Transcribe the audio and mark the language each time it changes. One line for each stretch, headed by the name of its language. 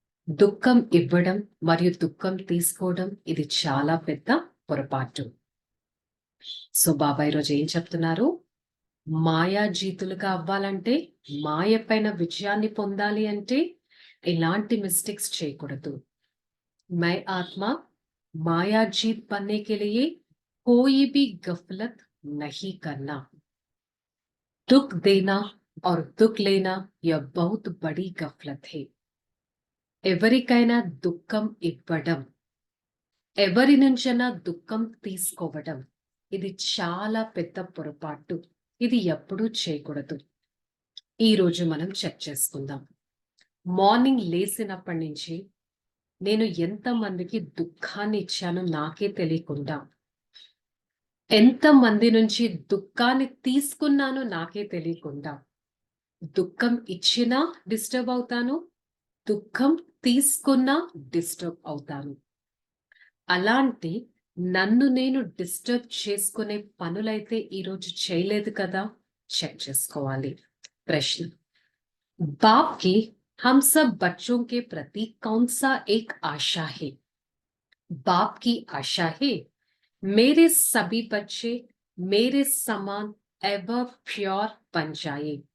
Telugu: దుఃఖం ఇవ్వడం మరియు దుఃఖం తీసుకోవడం ఇది చాలా పెద్ద పొరపాటు. సో బాబాయ్ రోజు ఏం చెప్తున్నారు? మాయా జీతులుగా అవ్వాలంటే, మాయ పైన విజయాన్ని పొందాలి అంటే ఎలాంటి మిస్టేక్స్ చేయకూడదు.
Hindi: मैं आत्मा माया जीत बनने के लिए कोई भी गफलत नहीं करना. दुख देना और दुख लेना यह बहुत बड़ी गफलत है.
Telugu: ఎవరికైనా దుఃఖం ఇవ్వడం, ఎవరి నుంచైనా దుఃఖం తీసుకోవడం ఇది చాలా పెద్ద పొరపాటు. ఇది ఎప్పుడూ చేయకూడదు. ఈ రోజు మనం చెక్ చేసుకుందాం. మార్నింగ్ లేసినప్పటి నుంచి నేను ఎంతమందికి దుఃఖాన్ని ఇచ్చానో నాకే తెలియకుండా, ఎంతమంది నుంచి దుఃఖాన్ని తీసుకున్నానో నాకే తెలియకుండా. దుఃఖం ఇచ్చినా డిస్టర్బ్ అవుతాను, దుఃఖం తీసుకున్నా డిస్టర్బ్ అవుతాను. అలాంటి నన్ను నేను డిస్టర్బ్ చేసుకునే పనులైతే ఈరోజు చేయలేదు కదా, చెక్ చేసుకోవాలి.
Hindi: ప్రశ్న: बाप की हम सब बच्चों के प्रति कौन सा एक आशा है? बाप की आशा है मेरे सभी बच्चे मेरे समान एवर प्योर बन जाए.